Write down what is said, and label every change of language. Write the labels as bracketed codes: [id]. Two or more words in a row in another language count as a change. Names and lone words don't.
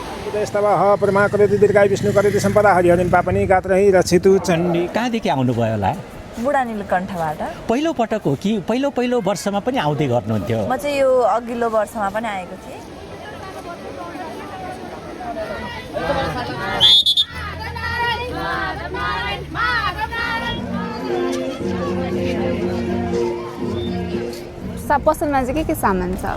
[sa] उदयस्तवः परमा करेति दीर्घायु विष्णु करेति सम्पदा हरिहरिन् पापनी गात्रहि रक्षितु चण्डी। [ne] कहाँदेखि आउनुभयो होला? बुढा नीलकण्ठबाट। पहिलो पटक हो कि पहिलो वर्षमा पनि आउँदै गर्नुहुन्थ्यो? म चाहिँ यो अघिल्लो वर्षमा पनि आएको थिएँ। पसलमा चाहिँ के सामान छ?